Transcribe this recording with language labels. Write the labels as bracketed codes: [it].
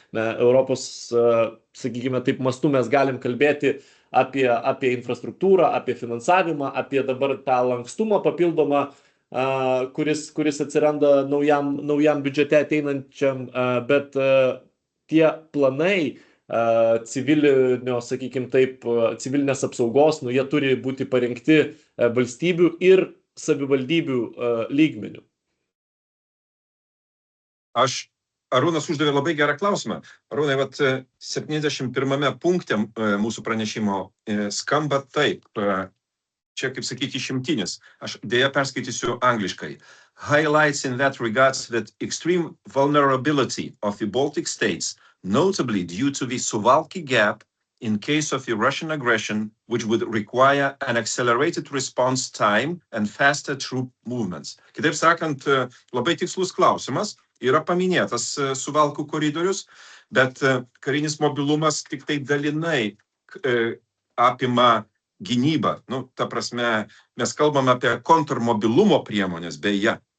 [lt] Europos, sakykime, taip mastu mes galim kalbėti apie infrastruktūrą, apie finansavimą, apie dabar tą lankstumą papildomą, kuris atsiranda naujam biudžete ateinančiam, bet tie planai civilinio, sakykime taip, civilinės apsaugos, jie turi būti parengti valstybių ir savivaldybių lygmenių. Arūnas uždavė labai gerą klausimą. Arūnai, 71 punkte mūsų pranešimo skamba taip, čia kaip sakyti išimtinis, aš dėja perskaitysiu angliškai. [en] Highlights in that regards that extreme vulnerability of the Baltic states, notably due to the Suwalki Gap in case of the Russian aggression, which would require an accelerated response time and faster troop movements. [lt] Kitaip sakant, labai tikslus klausimas, yra paminėtas Suwalkų koridorius, bet karinis mobilumas tik tai dalinai apima gynybą. Ta prasme, mes kalbame apie kontrmobilumo priemonės, beje.